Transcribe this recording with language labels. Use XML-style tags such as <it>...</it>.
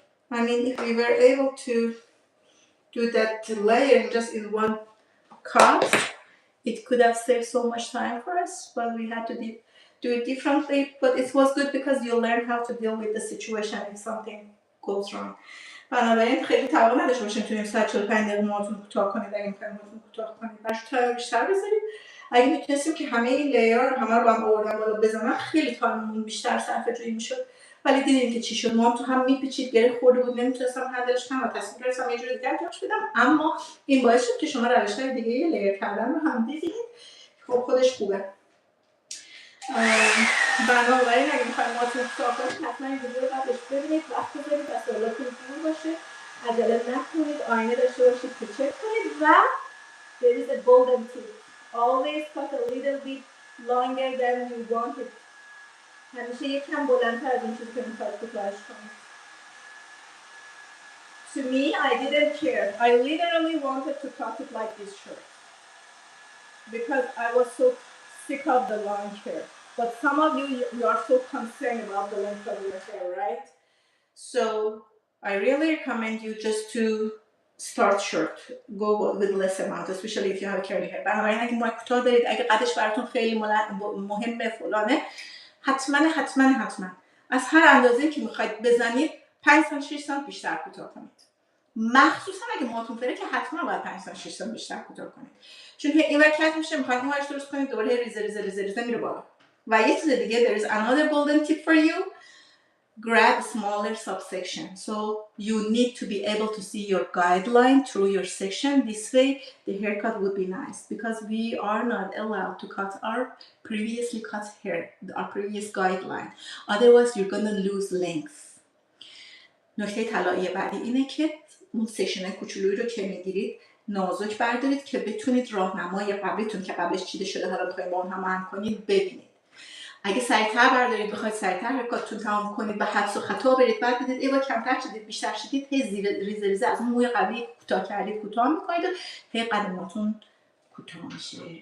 <en>I mean, if we were able to do that layering just in one cut, it could have saved so much time for us, but we had to do it differently. But it was good because you learn how to deal with the situation if something goes wrong.</en> <fa>بنابراین خیلی توان نداشته باشیم تو این ساعت 45 دقیقه موهاتون کوتاه کنید. اگه می‌خواید موهاتون کوتاه کنید براش تایم بیشتر بذارید. اگه میتونستیم که همه این لیر رو همه رو با هم آوردن بالا بزنم خیلی تایممون بیشتر صرفه جویی میشد. ولی دیدین که چی شد، موهام تو هم میپیچید، گره خورده بود، نمیتونستم هندلش کنم و تصمیم گرفتم یه جوری دیگه جاش بدم. اما این باعث شد که شما روش‌های دیگه لیر کردن رو هم دیدید. خب خودش خوبه. بنابراین اگه میخواید موهاتون کوتاه کنید حتما این ویدیو رو قبلش ببینید، وقت بذارید و سوالاتون جور باشه، عجله نکنید، آینه داشته باشید که چک کنید. و</fa> <en>there is a golden tip. Always cut a little bit longer than you want it.</en> <fa>همیشه یکم بلندتر از این چیزی که میخواید کوتاهش کنید.</fa> <en>To me, I didn't care. I literally wanted to cut it like this short because I was so sick of the long hair. But some of you are so concerned about the length of your hair, right? So I really recommend you just to start short. Go with less amount, especially if you have curly hair.</en> <fa>بنابراین اگه موهای کوتاه دارید، اگه قدش براتون خیلی مهمه فلانه، حتما از هر اندازه‌ای که میخواید بزنید 5 تا 6 سانت بیشتر کوتاه کنید. مخصوصا اگه موهاتون فره که حتما باید 5 تا 6 سانت بیشتر کوتاه کنید. چون که این وقت میشه میخواید موهاش درست کنید دوباره ریزه میره بالا. و یه چیز دیگه</fa> <en>there is another golden tip for you. Grab a smaller subsection. So you need to be able to see your guideline through your section. This way the haircut would be nice because we are not allowed to cut our previously cut hair, our previous guideline. Otherwise you're gonna lose length.</en> <fa>نکته طلایی بعدی اینه که اون سیشن کوچولویی رو که میگیرید نازک بردارید که بتونید راهنمای قبلیتون که قبلش چیده شده حالا میخواید با اون هماهنگ کنید ببینید. اگه سریعتر بردارید بخواید سریعتر حرکاتتون تمام کنید و حدس و خطا برید بعد بدید ای با کمتر شدید بیشتر شدید هی ریزه از اون موی قبلی کوتاه کردید کوتاه میکنید و هی قدماتون کوتاه میشه.</fa>